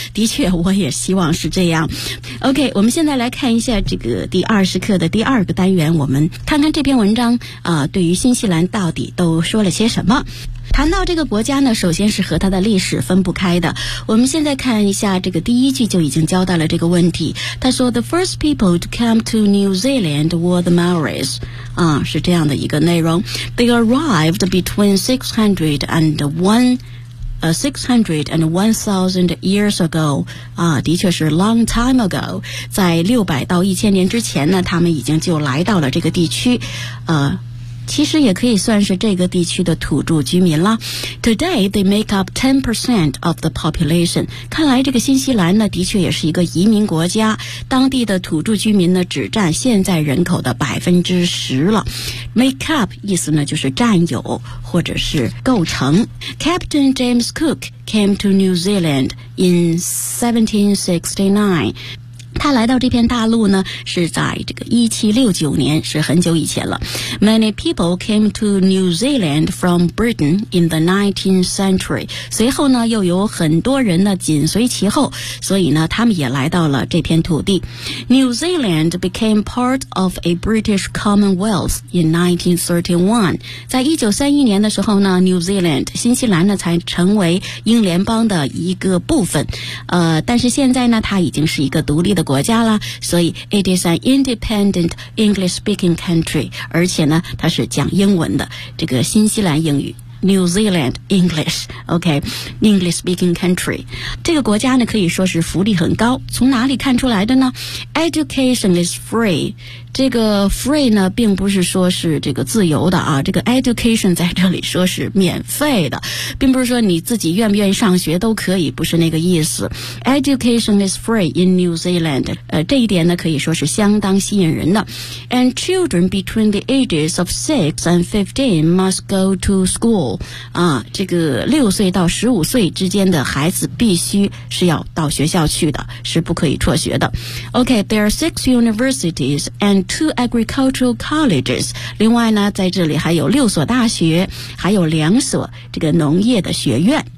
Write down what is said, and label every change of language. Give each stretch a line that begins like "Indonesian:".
Chinese: 的确，我也希望是这样。OK， 我们现在来看一下这个第二十课的第二个单元，我们看看这篇文章对于新西兰到底都说了些什么。谈到这个国家呢，首先是和它的历史分不开的。我们现在看一下这个第一句就已经交代了这个问题。他说
English: ,The first people to come to New Zealand were the Maoris.
Chinese: 啊，是这样的一个内容。
English: They arrived between 600 and 1000 years ago.
Chinese: 啊，的确是
English: long time ago.
Chinese: 在600到1000年之前呢，他们已经就来到了这个地区。其实也可以算是这个地区的土著居民了。
English: Today, they make up 10% of the population.
Chinese: 看来这个新西兰呢，的确也是一个移民国家。当地的土著居民呢，只占现在人口的10%了。 Make up, 意思呢，就是占有或者是构成。
English: Captain James Cook came to New Zealand in 1769.
Chinese: 他来到这片大陆呢，是在这个1769年，是很久以前了。
English: Many people came to New Zealand from Britain in the 19th century.
Chinese: 随后呢，又有很多人呢紧随其后，所以呢，他们也来到了这片土地。
English: New Zealand became part of a British Commonwealth in 1931.
Chinese: 在1931年的时候呢 ，New Zealand 新西兰呢才成为英联邦的一个部分。但是现在呢，它已经是一个独立的国家了，所以
English: it is an independent English speaking country，
Chinese: 而且呢它是讲英文的，这个新西兰英语。
English: New Zealand English. OK, English speaking country.
Chinese: 这个国家呢可以说是福利很高，从哪里看出来的呢？
English: Education is free.
Chinese: 这个 free 呢并不是说是这个自由的啊，这个 education 在这里说是免费的，并不是说你自己愿不愿意上学都可以，不是那个意思。
English: Education is free in New Zealand.
Chinese: 这一点呢可以说是相当吸引人的。
English: And children between the ages of 6 and 15 must go to school.
Chinese: 啊，这个六岁到十五岁之间的孩子必须是要到学校去的，是不可以辍学的。
English: OK, there are 6 universities and 2 agricultural colleges.
Chinese: 另外呢，在这里还有六所大学，还有两所这个农业的学院。